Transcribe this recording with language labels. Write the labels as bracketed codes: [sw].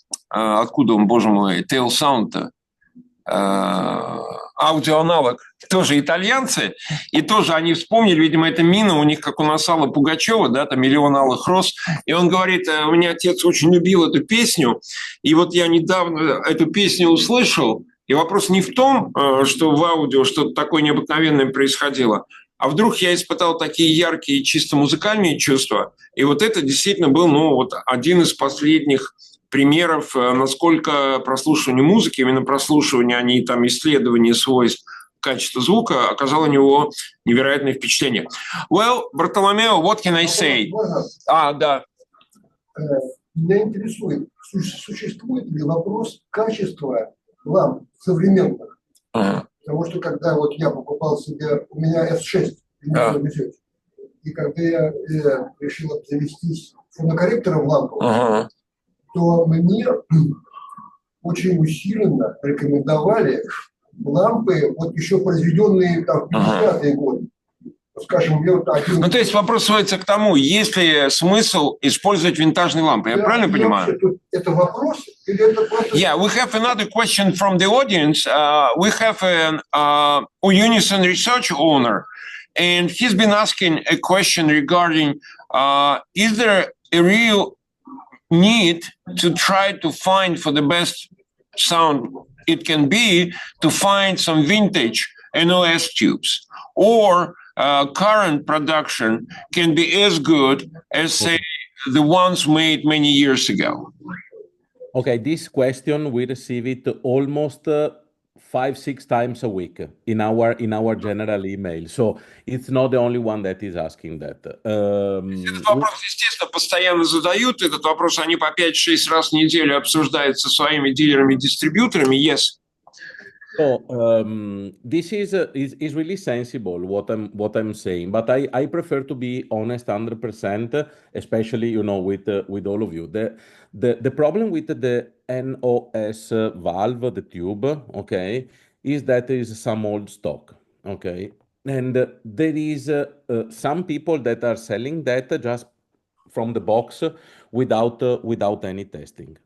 [ru] откуда он, боже мой, Tail Sound, аудиоаналог, тоже итальянцы, и тоже они вспомнили, видимо, это Мина, у них, как у нас Алла Пугачева, да, там «Миллион алых роз», и он говорит, у меня отец очень любил эту песню, и вот я недавно эту песню услышал, и вопрос не в том, что в аудио что-то такое необыкновенное происходило, а вдруг я испытал такие яркие, чисто музыкальные чувства. И вот это действительно был, вот один из последних примеров, насколько прослушивание музыки, именно прослушивание, а не там исследование свойств качества звука, оказало у него невероятное впечатление. [en] Well, Bartolomeo, what can I say? [ru] Да. Меня интересует, существует ли вопрос качества ламп современных? Потому что когда вот я покупал себе, у меня S6, Unison Research, и когда я решил обзавестись фонокорректором ламповым, то мне очень усиленно рекомендовали лампы, вот еще произведенные там в 50-е годы. Скажем, я вот один... то есть вопрос сводится к тому, есть ли смысл использовать винтажные лампы, я правильно понимаю? Это вопрос или это просто... [en] Yeah, we have another question from the audience. We have a Unison Research owner, and he's been asking a question regarding, is there a real need to try to find for the best sound it can be to find some vintage NOS tubes, or current production can be as good as, say, the ones made many years ago? Okay, this question, we receive it almost 5-6 times a week in our general email. So it's not the only one that is asking that. [ru] Этот вопрос, естественно, постоянно задают. Этот вопрос они по 5-6 раз в неделю обсуждают со своими дилерами-дистрибьюторами. [en] Yes. So this is really sensible what I'm saying, but I prefer to be honest 100%, especially with all of you. The problem with the NOS valve, the tube, okay, is that there is some old stock, okay, and there is some people that are selling that just from the box without any testing.